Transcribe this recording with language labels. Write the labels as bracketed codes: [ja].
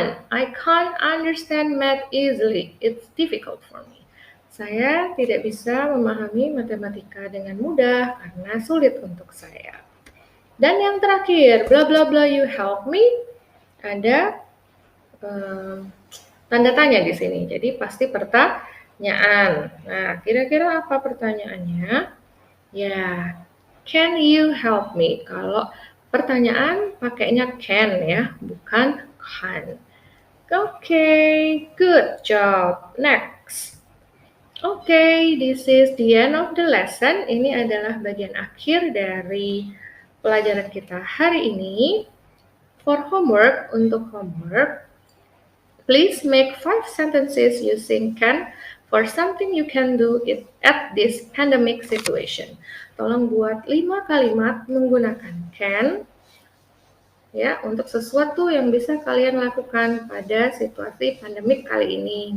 [en] I can't understand math easily. It's difficult for me. [id] Saya tidak bisa memahami matematika dengan mudah karena sulit untuk saya. Dan yang terakhir, bla bla bla [en] you help me, [id] ada tanda tanya di sini. Jadi pasti pertanyaan. Nah, kira-kira apa pertanyaannya? Ya, [en] can you help me? [id] Kalau pertanyaan pakainya can ya, bukan can. [en] Okay, good job. Next. Okay, this is the end of the lesson. [id] Ini adalah bagian akhir dari pelajaran kita hari ini. [en] For homework, [id] untuk homework, [en] please make 5 sentences using can for something you can do at this pandemic situation. [id] Tolong buat 5 kalimat menggunakan can ya untuk sesuatu yang bisa kalian lakukan pada situasi pandemik kali ini.